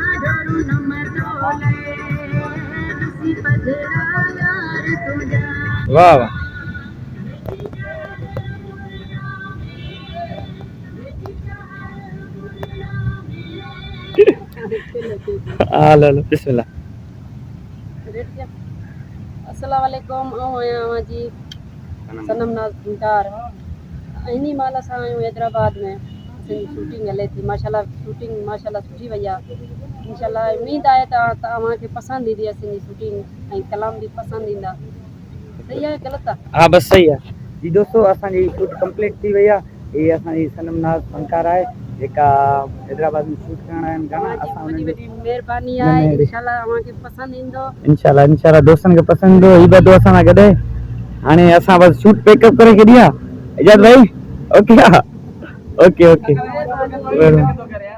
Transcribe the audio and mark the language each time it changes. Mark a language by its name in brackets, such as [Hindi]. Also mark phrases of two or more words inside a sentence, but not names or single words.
[Sindhi] वाह वाह, लो लो बिस्मिल्लाह। अस्सलाम वालेकुम आऊं आहियां जी सनम नाज़ फनकार। इन्हीं माल असां आहियूं हैदराबाद में। असांजी शूटिंग हले थी माशाल्लाह, शूटिंग माशाल्लाह सुठी वई आहे। इंशाल्लाह उम्मीद आहे तव्हांखे पसंदि ईंदी असांजी शूटिंग ऐं कलाम भी पसंदि ईंदा। सही आहे ग़लति आहे? [Urdu] ہاں بس صحیح ہے جی دوستوں, [Sindhi] असांजी [English] shoot complete [Sindhi] थी वई आहे। ये असांजी सनम नाज़ फनकार आहे जेका हैदराबाद में शूट करण आहिनि गाना। असां वॾी उन्हनि वॾी महिरबानी आहे। इंशाल्लाह तव्हांखे पसंदि ईंदो। इंशाल्लाह इंशाल्लाह दोस्तनि खे पसंदि ईंदो। ही ॿधो असां सां गॾु। हाणे असां बस [English] shoot pack-up [Sindhi] करे छॾी आहे। इजाज़त भाई, [English] OK OK OK.